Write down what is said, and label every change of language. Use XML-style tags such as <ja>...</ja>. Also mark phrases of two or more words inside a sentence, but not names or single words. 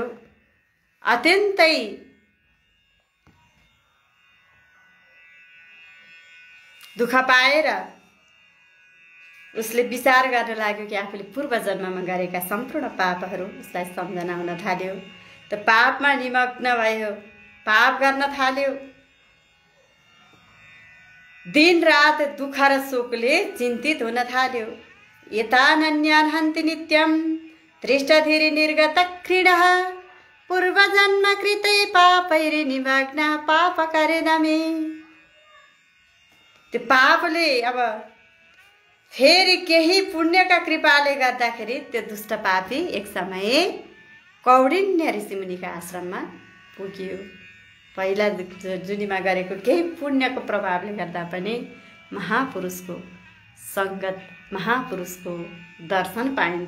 <ne>अत्यन्तै दुःख पाएर उसले विचार गर्न लाग्यो कि आफूले पूर्व जन्ममा गरेका सम्पूर्ण पापहरू उसलाई सम्झना हुन थाल्यो। त पापमा निमग्न भयो, पाप गर्न थाल्यो। दिन रात दुःख र शोकले चिन्तित हुन थाल्यो।</ne> <sa>एतानन्यान् हन्ति नित्यं दृष्टधीरि निर्गत क्रीडः। पूर्वजन्म कृते पापैरि निमग्न पाप करेन मे।</sa> <ne>त्यो पापले अब फेरि केही पुण्यका कृपाले गर्दाखेरि त्यो दुष्ट पापी एक समय कौडिन्य ऋषिमुनिका आश्रममा पुग्यो। पहिला जुनीमा गरेको केही पुण्यको प्रभावले गर्दा पनि महापुरुषको सङ्गत, महापुरुषको दर्शन पाइन्छ।</ne>